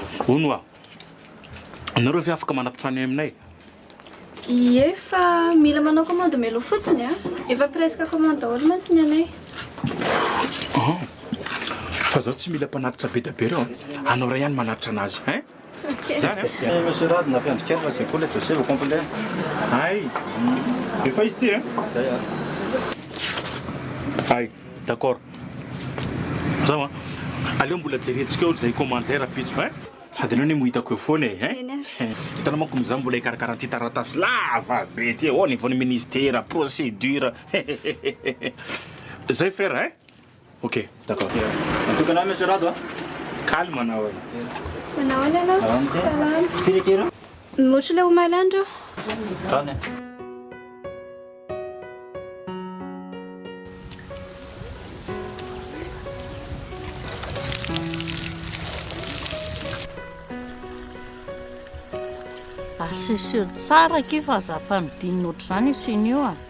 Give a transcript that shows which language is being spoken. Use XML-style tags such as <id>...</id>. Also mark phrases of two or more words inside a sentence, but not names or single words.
<mg>Hono ah. Anareo fa afaka manatitra any aminay. Efa mila manao commande melo fotsiny a. Efa</mg> <fr>presque commande</fr> <mg>daholo mantsy ny anay. Fa zao tsy mila mpanatitra be da be reo. Anao ray ihany manatitra anazy, hein? Ok. Zany</mg> <fr>Monsieur Rad, on a fait un ticket, c'est cool, tu sais, au complet.</fr> <mg>Ay. Efa izy ty, hein? Ay, d'accord. Zao aleo mbola jerentsika eo zay commande zay rapitso, hein? Sady anao ne mohitako eo foana hein? Hitanao manko mizaha mbola ikarakara ty taratasy lava be ty ao</mg> <fr>niveau ministère, procédure. Zay frère, hein? Ok, d'accord. En tout cas, là, monsieur Rad,</fr> <mg>calme anao. Manao any anao? Salama. Firy Motra ilay omaly andro. Zany. Asisio tsara ke fa zahampanodinina ohatr'izany isiny io a.</mg>